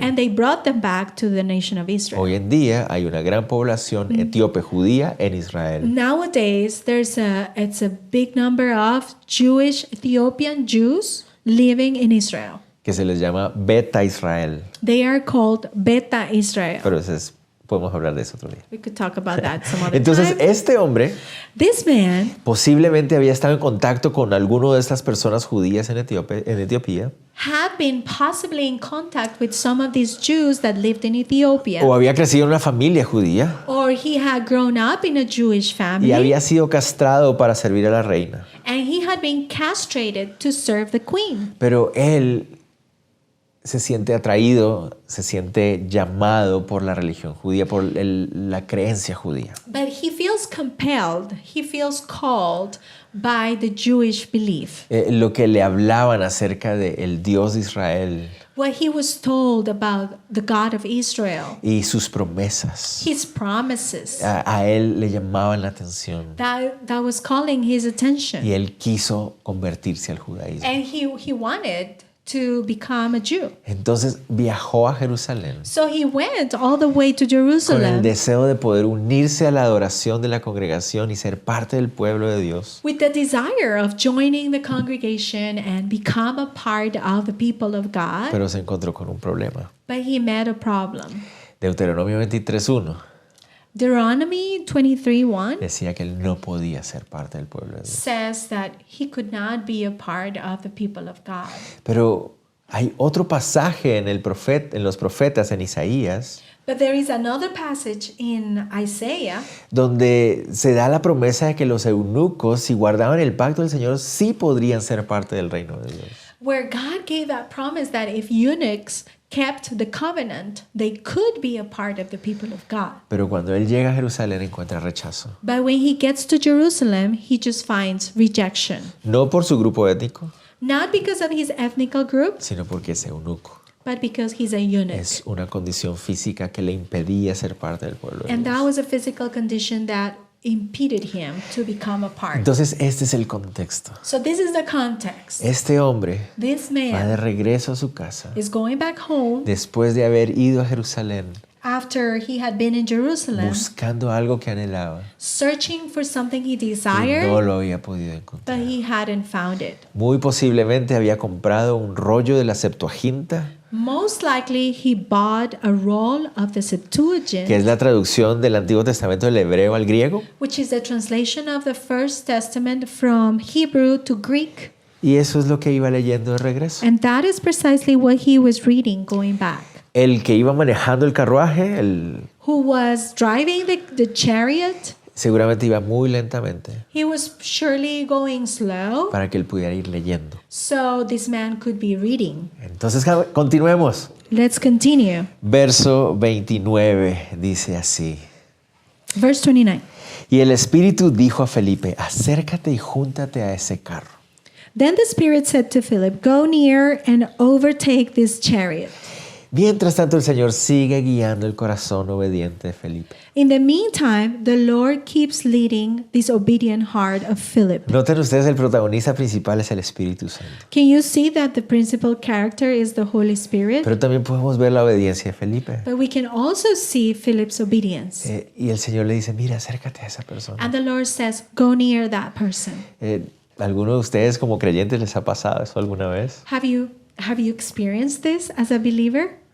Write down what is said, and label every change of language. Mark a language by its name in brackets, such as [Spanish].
[English] and they brought them back to the nation of Israel. [Spanish] Hoy en día hay una gran población etíope judía en Israel. [English] Nowadays, it's a big number of Jewish Ethiopian Jews living in Israel. [Spanish] Que se les llama Beta Israel. [English] They are called Beta Israel. [Spanish] Pero podemos hablar de eso otro día. [English] We could talk about that some other [Spanish] Entonces, [English] time. [Spanish] este hombre [English] This man [Spanish] posiblemente había estado en contacto con alguno de estas personas judías en Etiopía, [English] had been possibly in contact with some of these Jews that lived in Ethiopia, [Spanish] o había crecido en una familia judía [English] or he had grown up in a Jewish family, [Spanish] y había sido castrado para servir a la reina. [English] and he had been castrated to serve the queen. [Spanish] Pero él se siente atraído, se siente llamado por la religión judía, por la creencia judía. [English] But he feels compelled, he feels called by the Jewish belief. [Spanish] Lo que le hablaban acerca del Dios de Israel [English] What he was told about the God of Israel, [Spanish] y sus promesas, [English] his promises, [Spanish] a él le llamaban la atención [English] that was calling his attention. [Spanish] y él quiso convertirse al judaísmo. [English] And he wanted to become a Jew. [Spanish] Entonces viajó a Jerusalén [English] So he went all the way to [Spanish] con el [English] Jerusalem [Spanish] deseo de poder unirse a la adoración de la congregación y ser parte del pueblo de Dios. [English] with the desire of joining the congregation and become a part of the people of God. [Spanish] Pero se encontró con un problema. [English] But he met a problem. [Spanish] Deuteronomio 23:1 [English] Deuteronomy 23:1 [Spanish] decía que él no podía ser parte del pueblo de Dios. [English] says that he could not be a part of the people of God. [Spanish] Pero hay otro pasaje en los profetas, en Isaías, [English] But there is another passage in Isaiah [Spanish] donde se da la promesa de que los eunucos, si guardaban el pacto del Señor, sí podrían ser parte del reino de Dios. [English] where God gave that promise that if eunuchs kept the covenant, they could be a part of the people of God. [Spanish] Pero cuando él llega a Jerusalén encuentra rechazo. [English] But when he gets to Jerusalem, he just finds rejection. [Spanish] No por su grupo étnico, [English] Not because of his ethnical group, [Spanish] sino porque es eunuco. [English] but because he's a eunuch. [Spanish] Es una condición física que le impedía ser parte del pueblo de [English] And that [Spanish] Dios. [English] was a physical condition that impeded him to become a part. [Spanish] Entonces este es el contexto. [English] So this is the context. [Spanish] Este hombre [English] This [Spanish] va de [English] man [Spanish] regreso a su casa [English] is going back home [Spanish] después de haber ido a Jerusalén [English] after he had been in Jerusalem, [Spanish] buscando algo que anhelaba [English] searching for something he [Spanish] y [English] desired, [Spanish] no lo había podido [English] but [Spanish] encontrar. [English] he hadn't found it. [Spanish] Muy posiblemente había comprado un rollo de la Septuaginta, [English] Most likely, he bought a roll of the Septuagint, [Spanish] que es la traducción del Antiguo Testamento del hebreo al griego, [English] which is the translation of the First Testament from Hebrew to Greek. [Spanish] y eso es lo que iba leyendo de regreso. [English] And that is precisely what he was reading going back. [Spanish] El que iba manejando el carruaje, [English] Who was driving the chariot? [Spanish] seguramente iba muy lentamente [English] He was surely going slow, [Spanish] para que él pudiera ir leyendo. [English] so this man could be reading. [Spanish] Entonces, continuemos. [English] Let's continue. [Spanish] Verso 29 dice así. [English] Verse 29. [Spanish] Y el Espíritu dijo a Felipe, acércate y júntate a ese carro. [English] Then the Spirit said to Philip, "Go near and overtake this chariot." [Spanish] Mientras tanto, el Señor sigue guiando el corazón obediente de Felipe. [English] In the meantime, the Lord keeps leading this obedient heart of Philip. [Spanish] Noten ustedes, el protagonista principal es el Espíritu Santo. [English] Can you see that the principal character is the Holy Spirit? [Spanish] Pero también podemos ver la obediencia de Felipe. [English] But we can also see Philip's obedience. [Spanish] Y el Señor le dice, mira, acércate a esa persona. [English] And the Lord says, "Go near that person." [Spanish] ¿Alguno de ustedes como creyentes les ha pasado eso alguna vez? [English] Have you experienced this as a believer?